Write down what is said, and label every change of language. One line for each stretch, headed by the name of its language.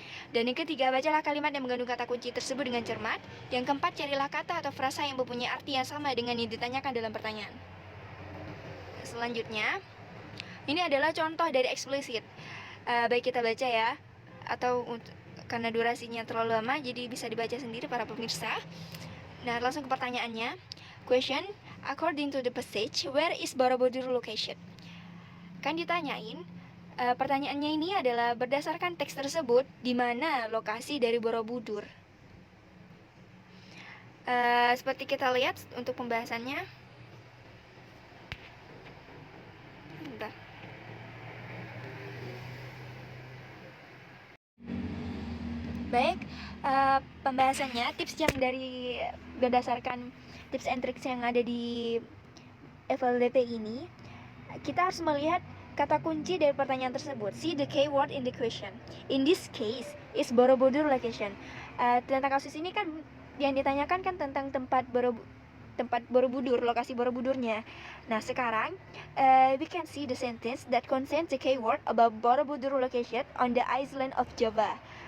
Indonesian: Dan yang ketiga, bacalah kalimat yang mengandung kata kunci tersebut dengan cermat. Yang keempat, carilah kata atau frasa yang mempunyai arti yang sama dengan yang ditanyakan dalam pertanyaan. Selanjutnya, ini adalah contoh dari eksplisit. Baik kita baca ya, atau karena durasinya terlalu lama jadi bisa dibaca sendiri para pemirsa. Nah, langsung ke pertanyaannya.
English: Question, according to the passage, where is Borobudur location?
Indonesian: Kan ditanyain, pertanyaannya ini adalah berdasarkan teks tersebut, di mana lokasi dari Borobudur. Seperti kita lihat untuk pembahasannya. Bentar. Baik, pembahasannya, tips yang dari berdasarkan
English: tips and tricks
Indonesian: yang ada di FLDP ini, kita harus melihat kata kunci dari pertanyaan tersebut.
English: See the keyword in the question. In this case, is Borobudur location.
Indonesian: Tentang kasus ini kan yang ditanyakan kan tentang tempat Borobudur, lokasi Borobudurnya. Nah, sekarang
English: we can see the sentence that contains the keyword about Borobudur location on the island of Java.